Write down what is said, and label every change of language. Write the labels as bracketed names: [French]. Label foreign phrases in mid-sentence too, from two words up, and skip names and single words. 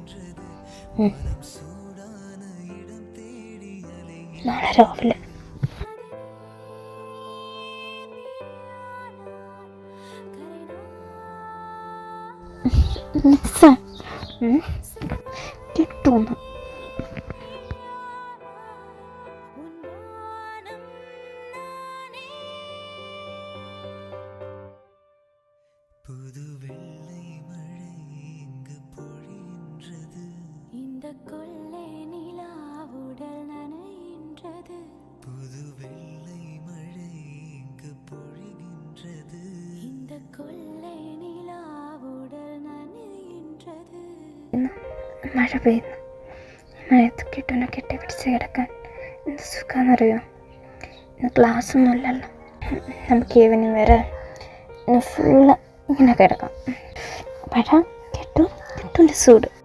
[Malayalam] നാളെ രാവിലെ കിട്ടുന്നു. [Tamil] புது வெள்ளை மழை இங்கு பொழிகின்றது. இந்த கொள்ளை நிலாவுடல் நனைகின்றது. புது வெள்ளை மழை இங்கு பொழிகின்றது. இந்த கொள்ளை நிலாவுடல் [Malayalam] പെയ്യുന്നു, മഴ പെയ്യുന്നു. മഴയത്ത് കിട്ടുന്ന കെട്ടിപ്പിടിച്ച് കിടക്കാൻ എന്ത് സുഖമാണെന്നറിയോ? ഇന്ന് ക്ലാസ്സൊന്നും ഇല്ലല്ലോ, നമുക്ക് ഈവനിങ് വരെ ഇന്ന് ഫുള്ള് ഇങ്ങനെ കിടക്കാം. മഴ കിട്ടുൻ്റെ സൂട്.